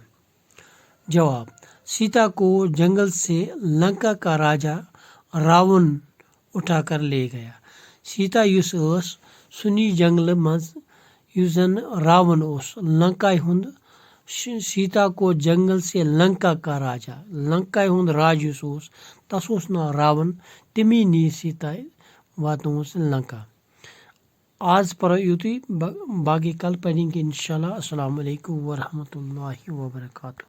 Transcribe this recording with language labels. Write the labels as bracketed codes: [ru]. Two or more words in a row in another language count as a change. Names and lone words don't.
[ur] जवाब, सीता को जंगल से लंका का राजा रावण उठाकर ले गया। [ks] सीता सुनी जंगल मज जन रावण लंका हुंद, [ur] सीता को जंगल से लंका का राजा, [ks] लंका हुंद राज तस नाव रावण, तमी नी सीता वातनोस लंका। [ur] आज पढ़ो युति, बाकी कल पढ़ेंगे इंशाल्लाह। [ar] अस्सलाम वालेकुम वरहमतुल्लाहि वबरकातुहू।